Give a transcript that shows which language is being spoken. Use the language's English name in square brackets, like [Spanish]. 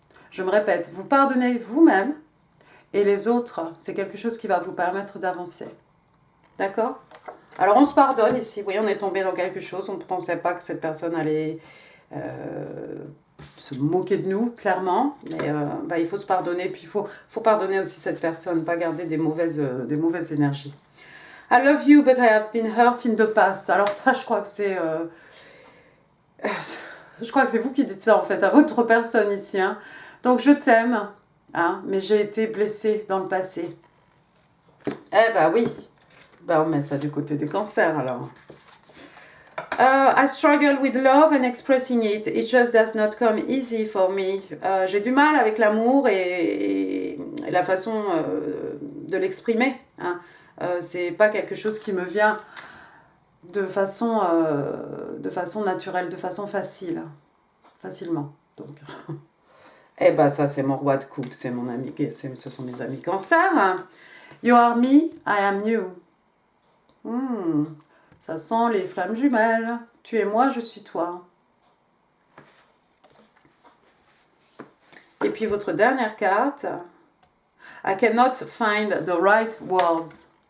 [French] Je me répète, vous pardonnez vous-même et les autres, c'est quelque chose qui va vous permettre d'avancer. D'accord? Alors on se pardonne ici, oui, on est tombé dans quelque chose, on ne pensait pas que cette personne allait se moquer de nous, clairement. Mais il faut se pardonner. Puis il faut pardonner aussi cette personne, pas garder des mauvaises énergies. [English] I love you, but I have been hurt in the past. [French] Alors ça, je crois que c'est... je crois que c'est vous qui dites ça, en fait, à votre personne ici. Hein. Donc, je t'aime, hein, mais j'ai été blessée dans le passé. Eh ben oui. Ben, on met ça du côté des cancers, alors. [English] I struggle with love and expressing it. It just does not come easy for me. [French] J'ai du mal avec l'amour et la façon de l'exprimer. Hein. C'est pas quelque chose qui me vient de façon naturelle, de façon facile, facilement. Donc, eh ben ça c'est mon roi de coupe, c'est mon ami, ce sont mes amis cancer. [English] You are me, I am you. [French] Ça sent les flammes jumelles. Tu es moi, je suis toi. Et puis votre dernière carte. [English] I cannot find the right words.